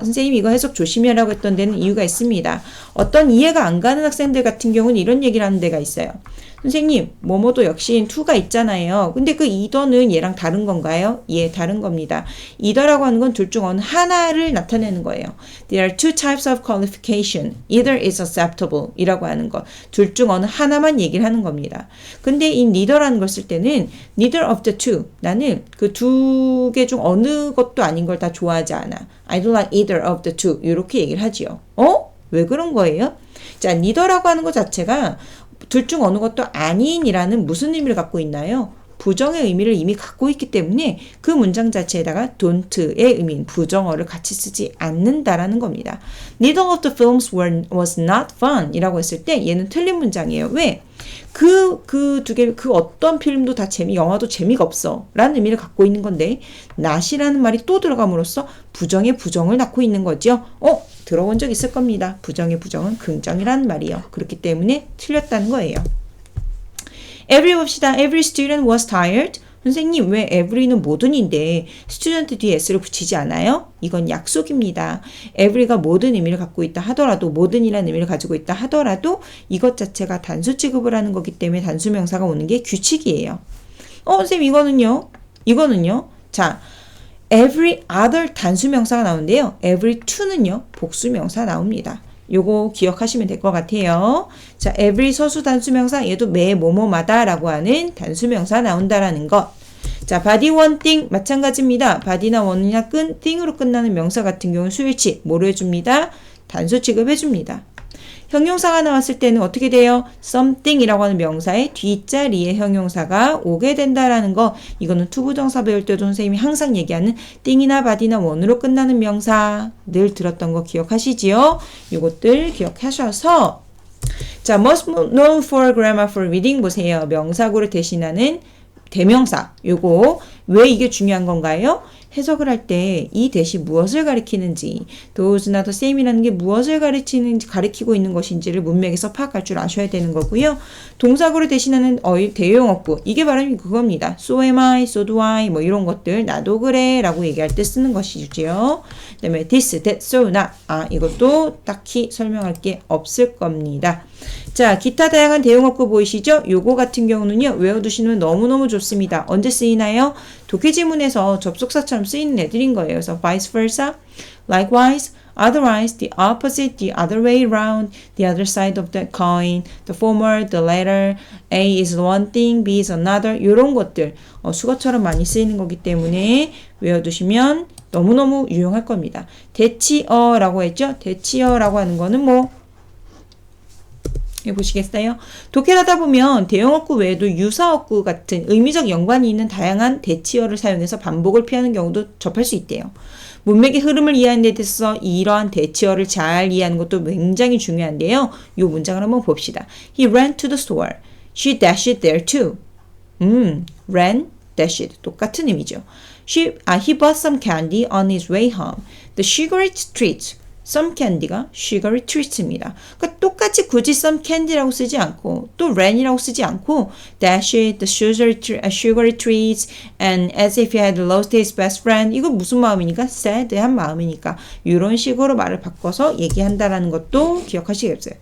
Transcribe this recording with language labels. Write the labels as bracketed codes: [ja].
[ko] 선생님 이거 해석 조심해라고 했던 데는 이유가 있습니다. 어떤 이해가 안 가는 학생들 같은 경우는 이런 얘기를 하는 데가 있어요. 선생님 뭐뭐도 역시 to가 있잖아요. 근데 그 either는 얘랑 다른 건가요? 예, 다른 겁니다. either라고 하는 건 둘 중 어느 하나를 나타내는 거예요. [en] There are two types of qualification. Either is acceptable [ko] 이라고 하는 것. 둘 중 어느 하나만 얘기를 하는 겁니다. 근데 이 neither라는 걸 쓸 때는 [en] neither of the two. [ko] 나는 그 두 개 중 어느 것도 아닌 걸 다 좋아하지 않아. [en] I don't like either of the two. [ko] 이렇게 얘기를 하지요. 왜 그런 거예요? 자, neither라고 하는 것 자체가 둘 중 어느 것도 아닌이라는 무슨 의미를 갖고 있나요? 부정의 의미를 이미 갖고 있기 때문에 그 문장 자체에다가 don't의 의미인 부정어를 같이 쓰지 않는다라는 겁니다. [en] Neither of the films was not fun [ko] 이라고 했을 때 얘는 틀린 문장이에요. 왜? 그 두 개, 그 어떤 필름도 다 영화도 재미가 없어 라는 의미를 갖고 있는 건데 not이라는 말이 또 들어감으로써 부정의 부정을 낳고 있는 거죠. 들어본 적 있을 겁니다. 부정의 부정은 긍정이라는 말이에요. 그렇기 때문에 틀렸다는 거예요. Every 봅시다. [en] Every student was tired. [ko] 선생님 왜 every는 모든인데 student 뒤에 s를 붙이지 않아요? 이건 약속입니다. every가 모든 의미를 갖고 있다 하더라도 모든이라는 의미를 가지고 있다 하더라도 이것 자체가 단수 취급을 하는 거기 때문에 단수명사가 오는 게 규칙이에요. 선생님 이거는요. 자, every other 단수명사가 나오는데요. every to는요. 복수명사 나옵니다. 요거 기억하시면 될 것 같아요. 자, every 서수 단수명사 얘도 매 뭐뭐마다 라고 하는 단수명사 나온다라는 것. 자, body one thing 마찬가지입니다. body나 one이나 thing으로 끝나는 명사 같은 경우는 수일치 뭐로 해줍니다? 단수 취급해줍니다. 형용사가 나왔을 때는 어떻게 돼요? something이라고 하는 명사의 뒷자리에 형용사가 오게 된다라는 거. 이거는 투부정사 배울 때도 선생님이 항상 얘기하는 thing이나 body나 one으로 끝나는 명사 늘 들었던 거 기억하시지요? 이것들 기억하셔서 자, most known for grammar for reading 보세요. 명사구를 대신하는 대명사. 요거 왜 이게 중요한 건가요? 해석을 할 때 이 대시 무엇을 가리키는지 those나 the same이라는 게 무엇을 가리키고 있는 것인지를 문맥에서 파악할 줄 아셔야 되는 거고요. 동사구를 대신하는 대용어구 이게 바로 그겁니다. [en] So am I, so do I [ko] 뭐 이런 것들 나도 그래 라고 얘기할 때 쓰는 것이죠. 그 다음에 this, that, so, not 이것도 딱히 설명할 게 없을 겁니다. 자, 기타 다양한 대용어구 보이시죠? 요거 같은 경우는요. 외워두시면 너무너무 좋습니다. 언제 쓰이나요? 독해지문에서 접속사처럼 쓰이는 애들인 거예요. 그래서 vice versa, likewise, otherwise, the opposite, the other way around, the other side of the coin, the former, the latter, A is one thing, B is another 이런 것들 수거처럼 많이 쓰이는 거기 때문에 외워두시면 너무너무 유용할 겁니다. 대치어라고 했죠? 대치어라고 하는 거는 뭐 보시겠어요? 독해를 하다 보면 대형어구 외에도 유사어구 같은 의미적 연관이 있는 다양한 대치어를 사용해서 반복을 피하는 경우도 접할 수 있대요. 문맥의 흐름을 이해하는 데 있어서 이러한 대치어를 잘 이해하는 것도 굉장히 중요한데요. 이 문장을 한번 봅시다. [en] He ran to the store. She dashed there too. ran, dashed [ko] 똑같은 의미죠. [en] He bought some candy on his way home. The sugary treat [ko] some candy가 sugary treats입니다. 그러니까 똑같이 굳이 some candy라고 쓰지 않고 또 ran이라고 쓰지 않고 dash it, [en] the sugary treats and as if he had lost his best friend [ko] 이거 무슨 마음이니까 sad한 마음이니까 이런 식으로 말을 바꿔서 얘기한다라는 것도 기억하시겠어요.